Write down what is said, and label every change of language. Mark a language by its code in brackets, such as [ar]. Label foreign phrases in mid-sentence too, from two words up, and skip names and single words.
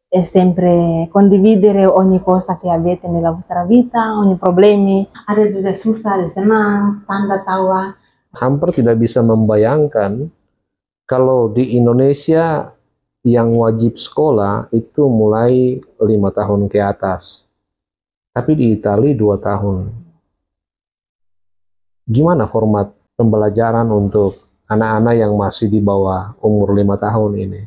[it] sempre condividere ogni cosa che avete nella vostra vita, ogni problemi. [id] Ada juga susah, ada senang, tanda tawa. Hampir tidak bisa membayangkan kalau di Indonesia yang wajib sekolah itu mulai 5 tahun ke atas. Tapi di Italia 2 tahun. Gimana format pembelajaran untuk anak-anak yang masih di bawah umur 5 tahun ini?